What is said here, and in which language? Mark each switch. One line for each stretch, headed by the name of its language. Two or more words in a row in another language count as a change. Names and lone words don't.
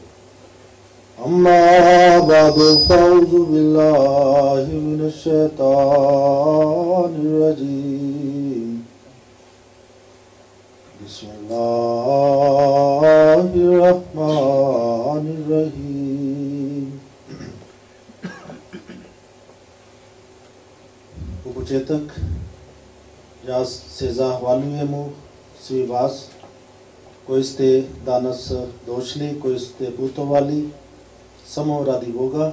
Arabic: أما بعد، فأعوذ بالله من الشيطان الرجيم. Bismillahirrahmanirrahim.
Bosnian: U početak ja se zahvaljujem svi vas koji ste danas došli, koji ste putovali samo radi Boga.